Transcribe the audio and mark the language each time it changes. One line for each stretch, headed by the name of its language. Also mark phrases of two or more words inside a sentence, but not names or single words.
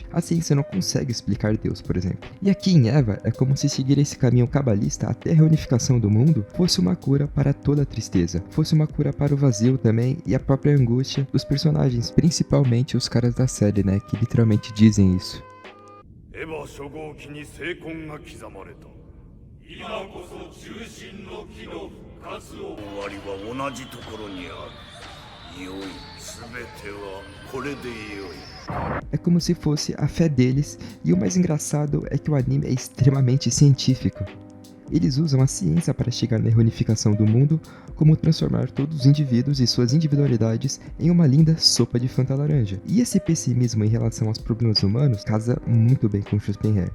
Portuguese: A ciência não consegue explicar Deus, por exemplo. E aqui em Eva é como se seguir esse caminho cabalista até a reunificação do mundo fosse uma cura para toda a tristeza, fosse uma cura para o vazio também e a própria angústia dos personagens, principalmente os caras da série, né, que literalmente dizem isso.
Japanese: エヴァ初号機に聖痕が刻まれた。今こそ中心の木の復活を。終わりは同じところにある。良い、すべてはこれで良い。
Portuguese: É como se fosse a fé deles, e o mais engraçado é que o anime é extremamente científico. Eles usam a ciência para chegar na reunificação do mundo, como transformar todos os indivíduos e suas individualidades em uma linda sopa de Fanta laranja. E esse pessimismo em relação aos problemas humanos casa muito bem com Schopenhauer.